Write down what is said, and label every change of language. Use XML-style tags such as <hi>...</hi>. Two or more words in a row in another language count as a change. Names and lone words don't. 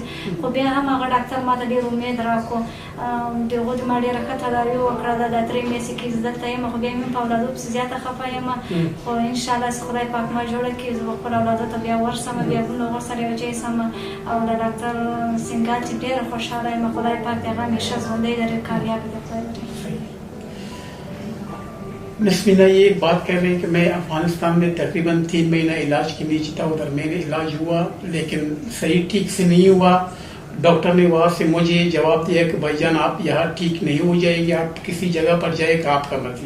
<ps>خو بیا هم هغه ډاکټر ما ته ډېر امید راکړو، د هغو د ما ډېره ښه تداوي وکړه. دا 3 میاشتې کې زه دلته یم، خو بیا مې په اولادو پسې زیاته خفه یم. خو انشاءالله چې خدای پاک ما جوړه کړي، زه به خپلو اولادو ته بیا ورسم، بیا بل هغو سره یو ځای سم. او له ډاکټر سینګال چې ډېره خوشحاله یم، خدای پاک د هغه همیشه ژوندی لري، کامیاب د خدای لري.</ps> <hi>नस्मीना ये एक बात कह रहे हैं कि मैं अफगानिस्तान में तकरीबन 3 महीना इलाज के नीचे था, उधर मेरे इलाज हुआ लेकिन सही ठीक से नहीं हुआ। डॉक्टर ने वहाँ से मुझे जवाब दिया कि भाईजान आप यहाँ ठीक नहीं हो जाएगी, आप किसी जगह पर जाएगा आपका मतलब।</hi>